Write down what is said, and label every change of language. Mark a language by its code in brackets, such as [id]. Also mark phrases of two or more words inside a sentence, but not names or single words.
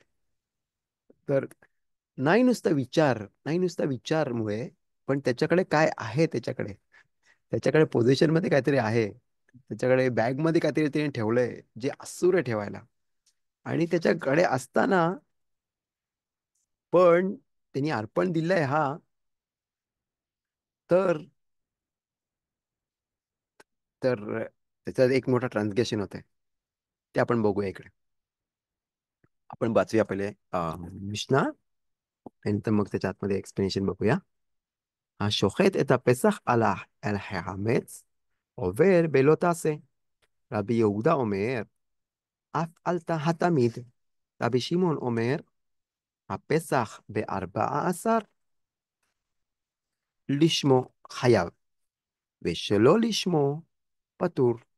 [mr] तर नाही नुसता विचारमुळे, पण त्याच्याकडे काय आहे, त्याच्याकडे पोझिशन मध्ये काहीतरी आहे, त्याच्याकडे बॅग मध्ये काहीतरी त्याने ठेवलंय जे असूर आहे ठेवायला, आणि त्याच्याकडे असताना पण त्यांनी अर्पण दिलंय हा, तर तर त्याच्यात एक मोठा ट्रान्सग्रेशन होत आहे. ते आपण बघूया इकडे. आपण वाचूया पहिले मिशना, नंतर मग त्याच्या आतमध्ये एक्सप्लेनेशन बघूया. [he] השוחט את הפסח על החמץ עובר בלא תעשה. רבי יהודה אומר, אף אל התמיד. רבי שמעון אומר, הפסח ב14 לשמו חייב, ושלא לשמו פטור.